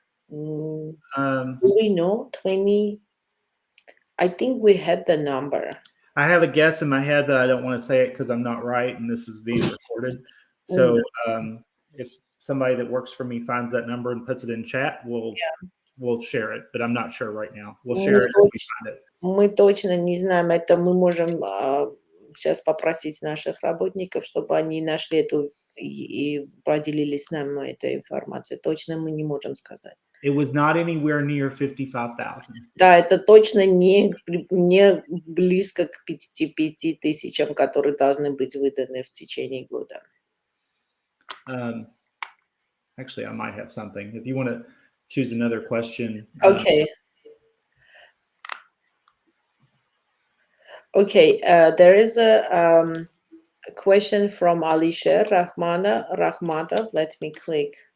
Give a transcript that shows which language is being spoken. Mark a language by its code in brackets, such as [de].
[en] Do we know 20? I think we had the number. I have a guess in my head, but I don't want to say it because I'm not right, and this is being recorded. So if somebody that works for me finds that number and puts it in chat, we'll we'll share it, but I'm not sure right now. We'll [ru] Мы, [en] share it if we find it. [ru] мы точно не знаем, это мы можем сейчас попросить наших работников, чтобы они нашли эту и поделились с нами этой информацией. Точно мы не можем сказать. [en] It was not anywhere near 55,000. [ru] Да, это точно не близко к 55 тысячам, которые должны быть выданы в течение года. [en] Actually, I might have something. If you want to choose another question. Okay. Okay, there is a question from Alisher Rahmatov. Let me click.